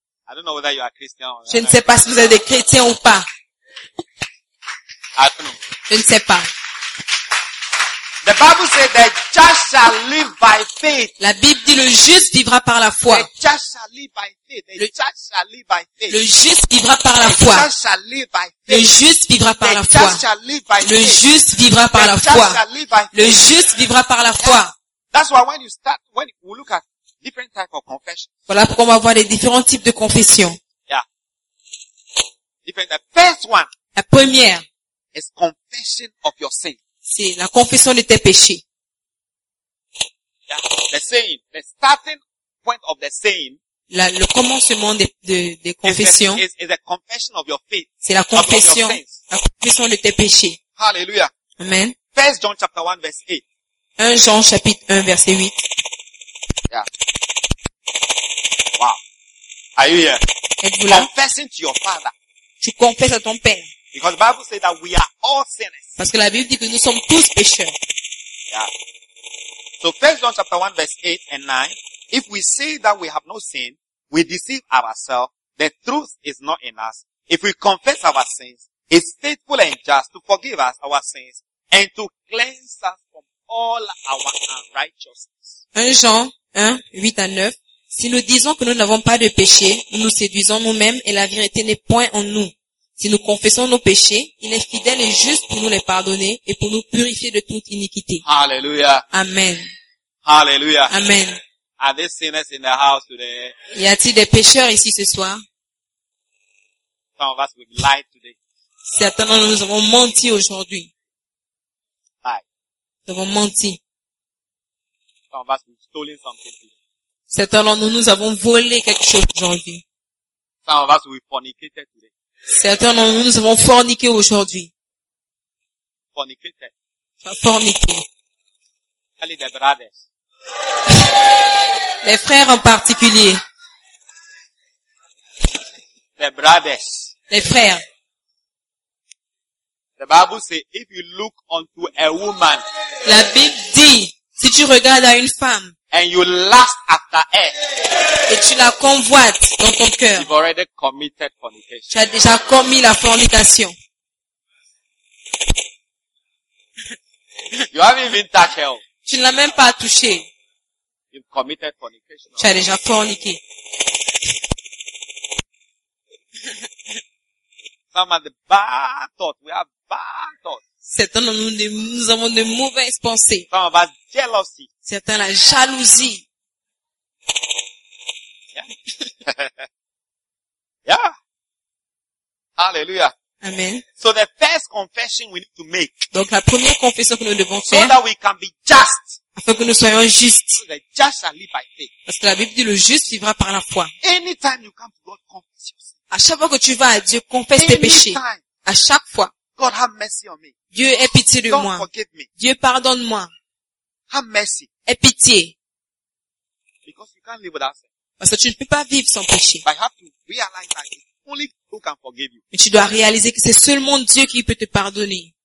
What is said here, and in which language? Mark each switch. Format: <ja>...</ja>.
<en>I don't know whether you are Christian or</en> <fr>not. Je ne sais pas si vous êtes des chrétiens ou pas.</fr> <en>I don't know.</en> <fr>Je ne sais pas.</fr> <en>The Bible says the just shall live by faith.</en> <fr>La Bible dit le juste vivra par la foi.</fr> <en>The just shall live by faith. The just shall live by faith.</en> <fr>Le juste vivra par la foi.</fr> <en>The just shall live by faith.</en> <fr>Le juste vivra par la foi.</fr> <en>The just shall live by faith.</en> <fr>Le juste vivra par la foi.</fr> <en>The just shall live by faith.</en> <fr>Le juste vivra par la foi.</fr> <en>That's why when you start, when we look at different type of confession.</en> <fr>Voilà pourquoi on va voir les différents types de confessions.</fr> <en>Yeah. Different. The first one.</en> <fr>La première.</fr> <en>Is confession of your sin.</en> <fr>C'est la confession de tes péchés.</fr> <en>Yeah. The saying. The starting point of the saying.</en> <fr>La, le commencement des confessions.</fr> <en>Is the confession of your faith.</en> <fr>C'est la confession. La confession de tes péchés.</fr> <en>Hallelujah. Amen. 1 John chapter 1 verse 8.</en> <fr>1 Jean chapitre 1 verset 8.</fr> <en>Yeah. Wow. Are you here?</en> <fr>Êtes-vous là?</fr> <en>Confessing to your father.</en> <fr>Tu confesses à ton père.</fr> <en>Because the Bible says that we are all sinners.</en> <fr>Parce que la Bible dit que nous sommes tous pécheurs.</fr> <en>Yeah. So 1 John chapter 1 verse 8 and 9. If we say that we have no sin, we deceive ourselves. The truth is not in us. If we confess our sins, it's faithful and just to forgive us our sins and to cleanse us from all our unrighteousness.</en> <fr>1 Jean 1, 8 à 9. Si nous disons que nous n'avons pas de péché, nous nous séduisons nous-mêmes et la vérité n'est point en nous. Si nous confessons nos péchés, il est fidèle et juste pour nous les pardonner et pour nous purifier de toute iniquité. Alléluia. Amen. Alléluia. Amen.</fr> <en>Are there sinners in the house today?</en> <fr>Y a-t-il des pécheurs ici ce soir?</fr> <en>Some of us would lie today.</en> <fr>Certains d'entre nous avons menti aujourd'hui.</fr> <en>Lie.</en> <fr>Nous avons menti.</fr> <en>Some of us would stolen something today.</en> <fr>Certains d'entre nous avons volé quelque chose aujourd'hui.</fr> <en>Some of us would fornicated today.</en> <fr>Certains d'entre nous avons forniqué aujourd'hui.</fr> <en>Fornicated.</en> <fr>Forniqué. Allez, les brothers. Les frères en particulier. Les brothers. Les frères.</fr> <en>The Bible says, if you look unto a woman.</en> <fr>La Bible dit, si tu regardes à une femme.</fr> <en>And you lust after her.</en> <fr>Et tu la convoites dans ton cœur.</fr> <en>You've already committed fornication.</en> <fr>Tu as déjà commis la fornication.</fr> <en>You haven't even touched her.</en> <fr>Tu ne l'as même pas touché.</fr> <en>You've committed fornication.</en> <fr>Tu as déjà forniqué.</fr> <en>Some of the bad thoughts. We have bad thoughts.</en> <fr>Certains de nous, nous avons de mauvaises pensées.</fr> <en>Some of us jealousy.</en> <fr>Certains la jalousie.</fr> <en>Yeah. Yeah. Hallelujah. Amen. So the first confession we need to make.</en> <fr>Donc la première confession que nous devons faire.</fr> <en>So that we can be just.</en> <fr>Afin que nous soyons justes.</fr> <en>So that just shall live by faith.</en> <fr>Parce que la Bible dit le juste vivra par la foi.</fr> <en>Anytime you come to God, confess your sins.</en> <fr>À chaque fois que tu vas à Dieu, confesse tes péchés.</fr> <en>Anytime.</en> <fr>À chaque fois.</fr> <en>God, have mercy on me.</en> <fr>Dieu, aie pitié de moi.</fr> <en>Forgive me.</en> <fr>Dieu, pardonne-moi.</fr> <en>Have mercy.</en> <fr>Aie pitié.</fr> <en>Because you can't live without sin.</en> <fr>Parce que tu ne peux pas vivre sans péché.</fr> <en>But I have to realize that only God can forgive you.</en> <fr>Mais tu dois réaliser que c'est seulement Dieu qui peut te pardonner.</fr>